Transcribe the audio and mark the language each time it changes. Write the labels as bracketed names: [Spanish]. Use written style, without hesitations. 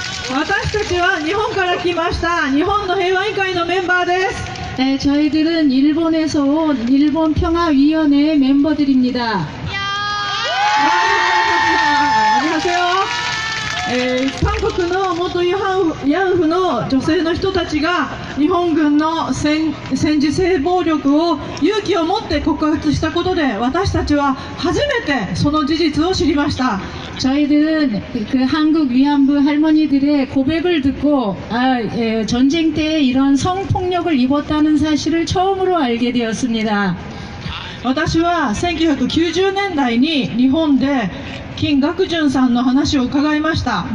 [Japanese] 私たちは日本から来ました日本の平和委員会のメンバーです。 [Korean] 네, 저희들은 일본에서 온 일본평화위원회 멤버들입니다. 안녕하세요. [Japanese] 韓国の元慰安婦の女性の人たちが日本軍の戦時性暴力を勇気を持って告発したことで私たちは初めてその事実を知りました。 [Korean] 저희들은 그 한국 위안부 할머니들의 고백을 듣고 전쟁 때 이런 성폭력을 입었다는 사실을 처음으로 알게 되었습니다. [Japanese] 私は1990年代に日本で金学淳さんの話を伺いました。